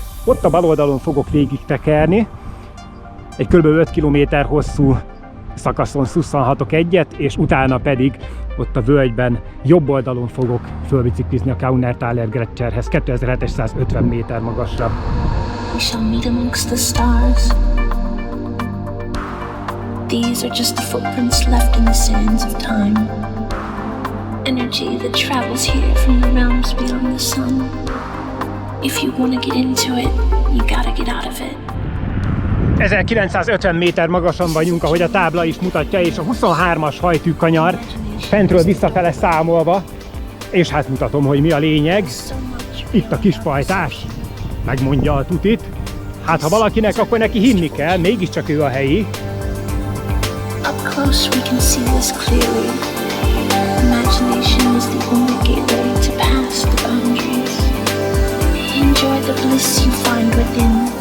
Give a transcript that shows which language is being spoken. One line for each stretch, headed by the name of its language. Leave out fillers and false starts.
Hungarian: Ott a bal oldalon fogok végig tekerni. Egy kb. 5 km hosszú szakaszon szusszanhatok egyet, és utána pedig ott a völgyben jobb oldalon fogok fölbiciklizni a Kaunertaler Gletscherhez, 2750 méter magasra.
English: We shall meet amongst the stars. These are just the footprints left in the sands of time. Energy that travels here from the realms beyond the sun. If you want to get into it, you gotta get out of it.
Hungarian: 1950 méter magasan vagyunk, ahogy a tábla is mutatja, és a 23-as hajtű kanyar fentről visszafele számolva, és hát mutatom, hogy mi a lényeg. Itt a kis pajtás, megmondja a tutit. Hát ha valakinek, akkor neki hinni kell, mégiscsak ő a helyi.
English: Up close, we can see this clearly. Imagination is the only gateway to pass the boundaries. Enjoy the bliss you find within.